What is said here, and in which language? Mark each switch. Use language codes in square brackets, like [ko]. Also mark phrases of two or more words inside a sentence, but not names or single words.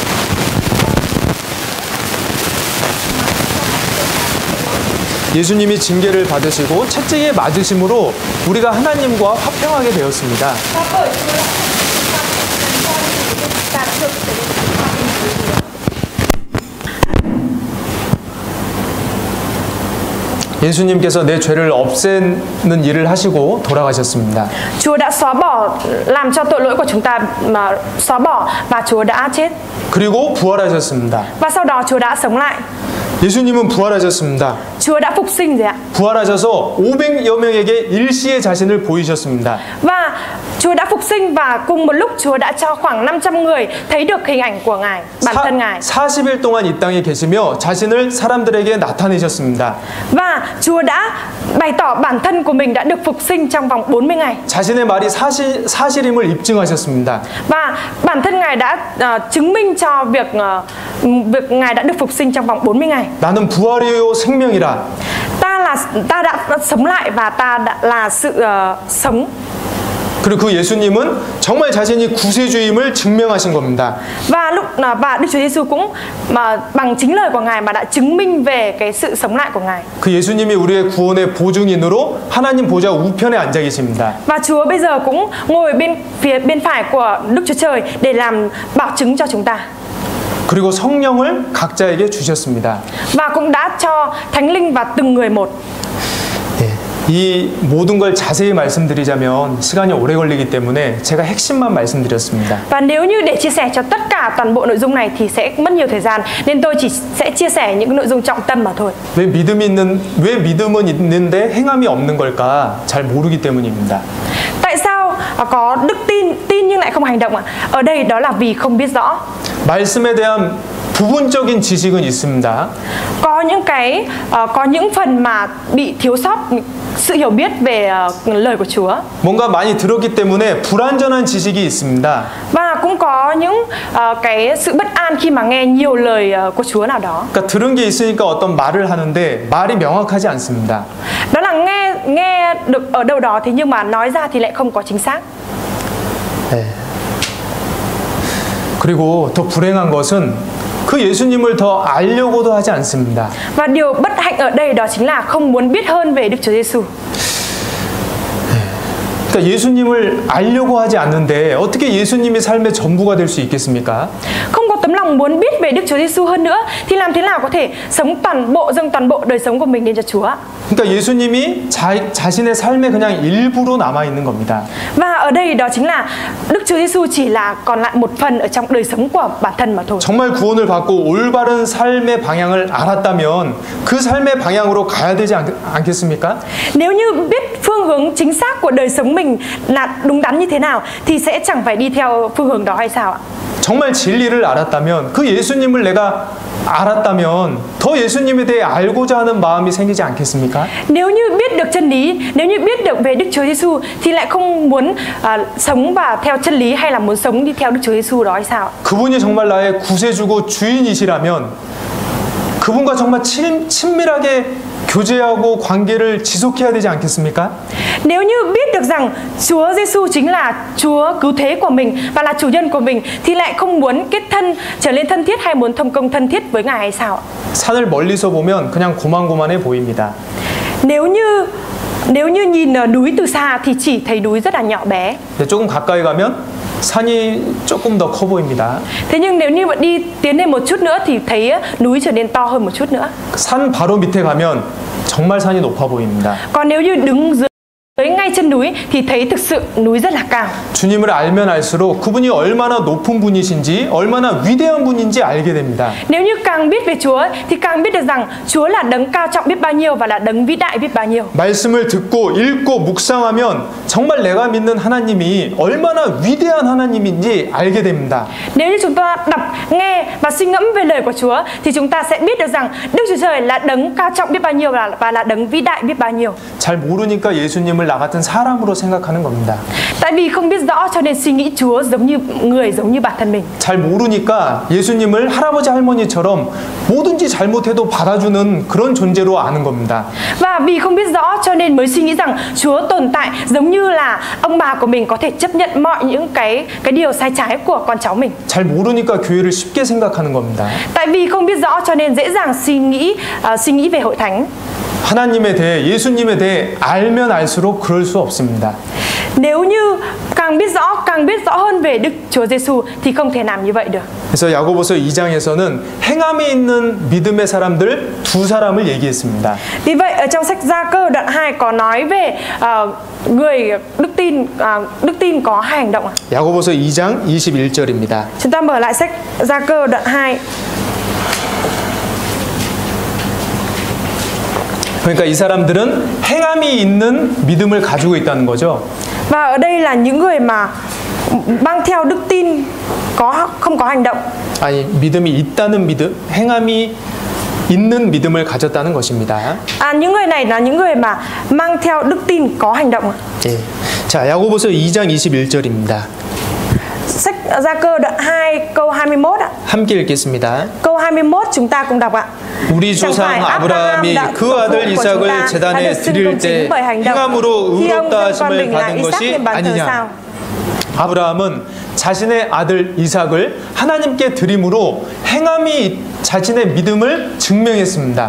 [ko] 예수님이 징계를 받으시고 채찍에 맞으심으로 우리가 하나님과 화평하게 되었습니다. 예수님께서 내 죄를 없애는 일을 하시고 돌아가셨습니다. [vi] Chúa đã xóa bỏ, làm cho tội lỗi của chúng ta mà xóa bỏ và Chúa đã chết. [ko] 그리고 부활하셨습니다. [vi] Và sau đó Chúa đã sống lại. [ko] 예수님은 부활하셨습니다. [vi] Chúa đã phục sinh rồi ạ. [ko] 부활하셔서 500여 명에게 일시의 자신을 보이셨습니다. [vi] Và Chúa đã phục sinh và cùng một lúc Chúa đã cho khoảng 500 người thấy được hình ảnh của Ngài, bản thân Ngài. [ko] 40일 동안 이 땅에 계시며 자신을 사람들에게 나타내셨습니다. [vi] Và Chúa đã bày tỏ bản thân của mình đã được phục sinh trong vòng 40 ngày. [ko] 자신의 말이 사실임을 입증하셨습니다. [vi] Và bản thân Ngài đã chứng minh cho việc Ngài đã được phục sinh trong vòng 40 ngày. [ko] 나는 부활이요 생명이라. [vi] Ta đã sống lại và ta đã là sự sống. [ko] 그리고 그 예수님은 정말 자신이 구세주임을 증명하신 겁니다. [vi] Và Đức Chúa Giêsu cũng bằng chính lời của Ngài mà đã chứng minh về cái sự sống lại của Ngài. [ko] 그 예수님이 우리의 구원의 보증인으로 하나님 보좌 우편에 앉아 계십니다. [vi] Và Chúa bây giờ cũng ngồi bên phải của Đức Chúa Trời để làm bảo chứng cho chúng ta. [ko] 그리고 성령을 각자에게 주셨습니다. [vi] Và cũng đã cho Thánh Linh vào từng người một. [ko] 이 모든 걸 자세히 말씀드리자면 시간이 오래 걸리기 때문에 제가 핵심만 말씀드렸습니다. [vi] Và nếu như để chia sẻ cho tất cả toàn bộ nội dung này thì sẽ mất nhiều thời gian, nên tôi chỉ sẽ chia sẻ những nội dung trọng tâm mà thôi. [ko] 왜 믿음은 있는데 행함이 없는 걸까? 잘 모르기 때문입니다. [vi] Tại sao có đức tin nhưng lại không hành động ạ? Ở đây đó là vì không biết rõ. [ko] 말씀에 대한 부분적인 지식은 있습니다. [vi] Có những phần mà bị thiếu sót sự hiểu biết về lời của Chúa. [ko] 뭔가 많이 들었기 때문에 불완전한 지식이 있습니다. [vi] Và cũng có những cái sự bất an khi mà nghe nhiều lời của Chúa nào đó. [ko] 그러니까 들은 게 있으니까 어떤 말을 하는데 말이 명확하지 않습니다. [vi] Đó là nghe được ở đâu đó thế nhưng mà nói ra thì lại không có chính xác. [ko] 네. 그리고 더 불행한 것은 그 예수님을 더 알려고도 하지 않습니다. [vi] Và điều bất hạnh ở đây đó chính là không muốn biết hơn về Đức Chúa Giêsu. [ko] 그러니까 예수님을 알려고 하지 않는데 어떻게 예수님이 삶의 전부가 될 수 있겠습니까? [vi] Không có tấm lòng muốn biết về Đức Chúa Giêsu hơn nữa thì làm thế nào có thể dâng toàn bộ đời sống của mình đến cho Chúa? [ko] 그러니까 예수님이 자신의 삶에 그냥 일부로 남아 있는 겁니다. [vi] Và ở đây đó chính là Đức Chúa Giêsu chỉ là còn lại một phần ở trong đời sống của bản thân mà thôi. [ko] 정말 구원을 받고 올바른 삶의 방향을 알았다면 그 삶의 방향으로 가야 되지 않겠습니까? [vi] Nếu như biết phương hướng chính xác của đời sống mình là đúng đắn như thế nào thì sẽ chẳng phải đi theo phương hướng đó hay sao ạ? [ko] 정말 진리를 알았다면 그 예수님을 내가 알았다면 더 예수님에 대해 알고자 하는 마음이 생기지 않겠습니까? [vi] Nếu như biết được chân lý, nếu như biết được về Đức Chúa Giêsu thì lại không muốn sống và theo chân lý hay là muốn sống đi theo Đức Chúa Giêsu đó hay sao? [ko] 그분이 정말 나의 구세주고 주인이시라면 그분과 정말 친밀하게 교제하고 관계를 지속해야 되지 않겠습니까? [vi] Nếu như biết được rằng Chúa Giêsu chính là Chúa cứu thế của mình và là chủ nhân của mình thì lại không muốn kết thân trở lên thân thiết hay muốn thông công thân thiết với Ngài hay sao ạ? [ko] 산을 멀리서 보면 그냥 고만고만해 보입니다. [vi] Nếu như nhìn núi từ xa thì chỉ thấy núi rất là nhỏ bé. [ko] 근데 조금 가까이 가면 산이 조금 더 커 보입니다. [vi] Thế nhưng nếu như mà tiến lên một chút nữa thì thấy núi trở nên to hơn một chút nữa. [ko] 산 바로 밑에 가면 정말 산이 높아 보입니다. [vi] Còn nếu như đứng dưới ngay chân núi thì thấy thực sự núi rất là cao. [ko] 주님을 알면 알수록 그분이 얼마나 높은 분이신지, 얼마나 위대한 분인지 알게 됩니다. [vi] Nếu như càng biết về Chúa thì càng biết được rằng Chúa là đấng cao trọng biết bao nhiêu và là đấng vĩ đại biết bao nhiêu. [ko] 말씀을 듣고 읽고 묵상하면 정말 내가 믿는 하나님이 얼마나 위대한 하나님인지 알게 됩니다. [vi] Nếu như chúng ta đọc, nghe và suy ngẫm về lời của Chúa thì chúng ta sẽ biết được rằng Đức Chúa Trời là đấng cao trọng biết bao nhiêu và là đấng vĩ đại biết bao nhiêu. [ko] 잘 모르니까 예수님을 나 같은 사람으로 생각하는 겁니다. [vi] Tại vì không biết rõ cho nên suy nghĩ Chúa giống như bản thân mình. [ko] 잘 모르니까 예수님을 할아버지 할머니처럼 뭐든지 잘못해도 받아주는 그런 존재로 아는 겁니다. [vi] Và vì không biết rõ cho nên mới suy nghĩ rằng Chúa tồn tại giống như là ông bà của mình có thể chấp nhận mọi những cái điều sai trái của con cháu mình. [ko] 잘 모르니까 교회를 쉽게 생각하는 겁니다. [vi] Tại vì không biết rõ cho nên dễ dàng suy nghĩ về hội thánh. [ko] 하나님에 대해, 예수님에 대해 알면 알수록 그럴 수 없습니다. [vi] Nếu như càng biết rõ hơn về Đức Chúa Giêsu thì không thể làm như vậy được. [ko] 그래서 야고보서 2장에서는 행함이 있는 믿음의 사람들 두 사람을 얘기했습니다. [vi] Vì vậy ở trong sách Gia-cơ đoạn 2 có nói về người đức tin có hai hành động. [ko] 야고보서 2장 21절입니다. [vi] Chúng ta mở lại sách Gia-cơ đoạn 2. [ko] 그러니까 이 사람들은 행함이 있는 믿음을 가지고 있다는 거죠. [vi] Và ở đây là những người mà mang theo đức tin không có hành động. [ko] 아니, 믿음이 있다는 믿음, 행함이 있는 믿음을 가졌다는 것입니다. [vi] Những người này là những người mà mang theo đức tin có hành động. [ko] 예. 자, 야고보서 2장 21절입니다. [vi] Sách Gia-cơ đoạn 2 câu 21 ạ. [ko] 함께 읽겠습니다. [vi] Câu 21 chúng ta cùng đọc ạ. [ko] 우리 조상 아브라함이 그 아들 이삭을 제단에 드릴 때 행함으로 의롭다 하심을 받은 것이 아니냐. 아브라함은 자신의 아들 이삭을 하나님께 드림으로 행함이 자신의 믿음을 증명했습니다.